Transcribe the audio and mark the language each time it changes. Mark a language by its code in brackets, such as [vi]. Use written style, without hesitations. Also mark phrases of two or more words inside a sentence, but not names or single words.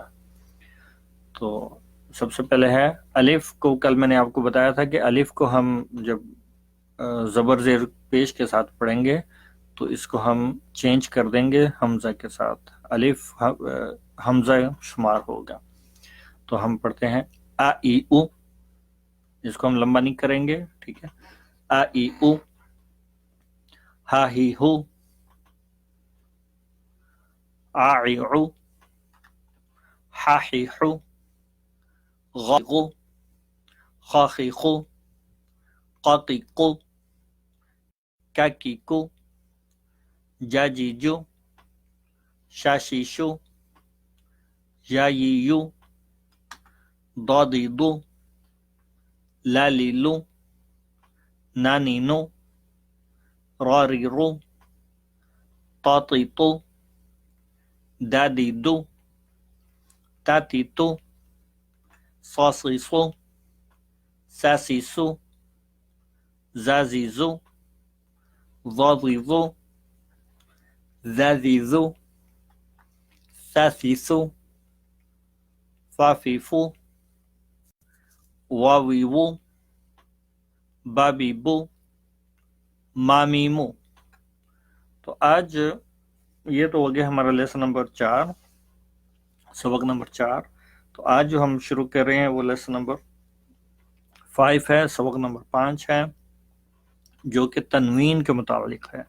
[ur] تو سب سے پہلے ہے الف کو. کل میں نے آپ کو بتایا تھا کہ الف کو ہم جب زبر زیر پیش کے ساتھ پڑھیں گے تو اس کو ہم چینج کر دیں گے حمزہ کے ساتھ. الف حمزہ شمار ہوگا. تو ہم پڑھتے ہیں ا ای او، اس کو ہم لمبا نہیں کریں گے، ٹھیک ہے. आ ई उ, हा ही हु, आ ई उ, हा ही हु, ग गु, खा खी खु, qa qi qu, का की कु, जा जी जु, शा शी शु, या यी यू, दा दी दु, ला ली लू, ना नी नो, रा री रू, ता ती तू, दा दी दू, ता ती तू, सा सी सू, सा सी सू, जा जी जू, ظا ضی ظو، ذا ذی ذو، ثا ثی ثو، فا فی فو، وا وی وو، با بی بو، ما می مو۔ تو آج یہ تو ہو گیا ہمارا [en] lesson number [ur] 4، سبق نمبر 4۔ تو آج جو ہم شروع کر رہے ہیں وہ [en] lesson number [ur] 5 ہے، سبق نمبر 5 ہے، جو کہ تنوین کے متعلق ہے۔